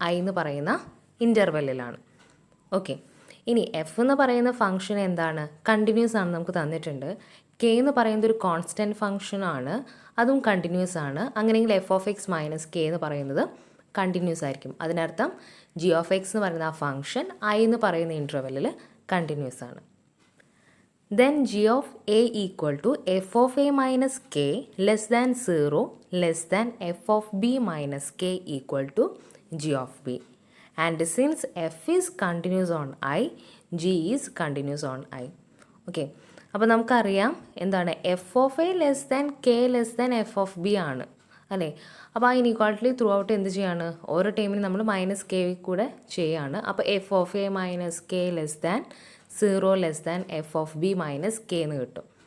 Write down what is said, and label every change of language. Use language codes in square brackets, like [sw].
[ml] I എന്ന് പറയുന്ന ഇൻ്റർവെല്ലിലാണ്. Okay, ഇനി എഫ് എന്ന് പറയുന്ന ഫംഗ്ഷൻ എന്താണ്? കണ്ടിന്യൂസ് ആണ്, നമുക്ക് തന്നിട്ടുണ്ട്. കെ എന്ന് പറയുന്നത് ഒരു കോൺസ്റ്റൻറ്റ് ഫംഗ്ഷനാണ്, അതും കണ്ടിന്യൂസ് ആണ്. അങ്ങനെയെങ്കിൽ [en] F of X minus K [ml] എന്ന് പറയുന്നത് കണ്ടിന്യൂസ് ആയിരിക്കും. അതിനർത്ഥം ജി ഓഫ് എക്സ് എന്ന് പറയുന്ന ആ ഫംഗ്ഷൻ ഐ എന്ന് പറയുന്ന ഇൻ്റർവെല്ലിൽ കണ്ടിന്യൂസ് ആണ്. [en] Then g of a equal to f of a minus k less than 0 less than f of b minus k equal to g of b. And since f is continuous on I, g is continuous on I. [ml] Okay, അപ്പോൾ നമുക്കറിയാം എന്താണ്? [en] F of A less than K less than F of B [ml] ആണ് അല്ലേ. അപ്പോൾ ആ inequality through out എന്ത് ചെയ്യാണ്? ഓരോ ടൈമിനും നമ്മൾ മൈനസ് കെ കൂടെ ചെയ്യാണ്. [en] അപ്പോൾ F of A minus K less than 0 less than F of B minus K [ml] എന്ന് കിട്ടും.